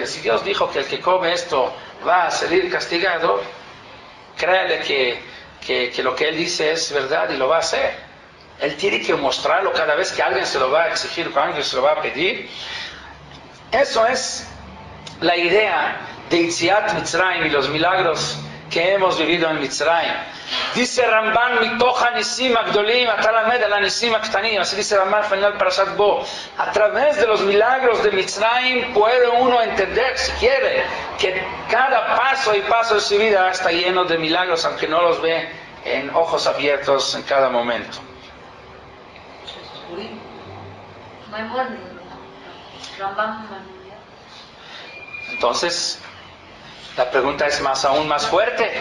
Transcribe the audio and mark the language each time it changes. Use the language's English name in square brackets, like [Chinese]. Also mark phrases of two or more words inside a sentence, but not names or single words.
[Spanish] Si Dios dijo que el que come esto va a salir castigado, créale que lo que él dice es verdad y lo va a hacer. Él tiene que mostrarlo cada vez que alguien se lo va a exigir, que alguien se lo va a pedir. Eso es la idea de [Hebrew] יציאת מצרים [Spanish] y los milagros que que hemos vivido en Mitzrayim. [Hebrew] Dice Ramban, מתוך ניסים הגדולים אתה למד על ניסים הקטנים. [Spanish] Así dice Ramban final Parashat Bo. A través de los milagros de Mitzrayim puede uno entender, si quiere, que cada paso y paso de su vida está lleno de milagros, aunque no los ve en ojos abiertos en cada momento. Entonces, la pregunta es aún más fuerte.